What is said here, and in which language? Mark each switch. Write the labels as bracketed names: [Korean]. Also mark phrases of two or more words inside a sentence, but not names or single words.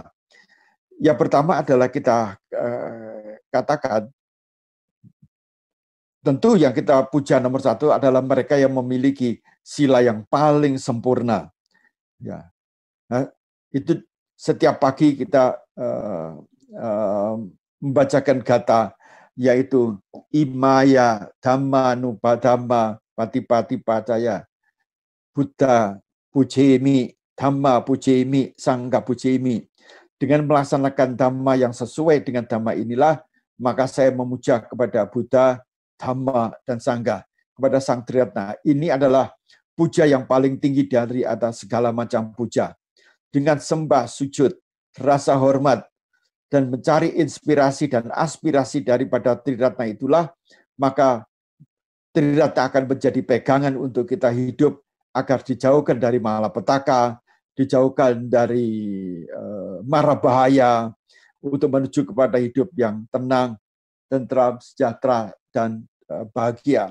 [Indonesian] Yang pertama adalah kita katakan, tentu yang kita puja nomor satu adalah mereka yang memiliki sila yang paling sempurna. Ya, itu setiap pagi kita membacakan kata, yaitu [Pali] Imaya Dhamma Nupadhamma Patipati Pacaya, Buddha Pujemi, Dhamma Pujemi, Sangha Pujemi. [Indonesian] Dengan melaksanakan Dhamma yang sesuai dengan Dhamma inilah, maka saya memuja kepada Buddha, Dhamma, dan Sangha, kepada Sang Triratna. Ini adalah puja yang paling tinggi dari atas segala macam puja. Dengan sembah, sujud, rasa hormat, dan mencari inspirasi dan aspirasi daripada Triratna itulah, maka Triratna akan menjadi pegangan untuk kita hidup agar dijauhkan dari malapetaka, dijauhkan dari mara bahaya, untuk menuju kepada hidup yang tenang, tentram, sejahtera, dan bahagia.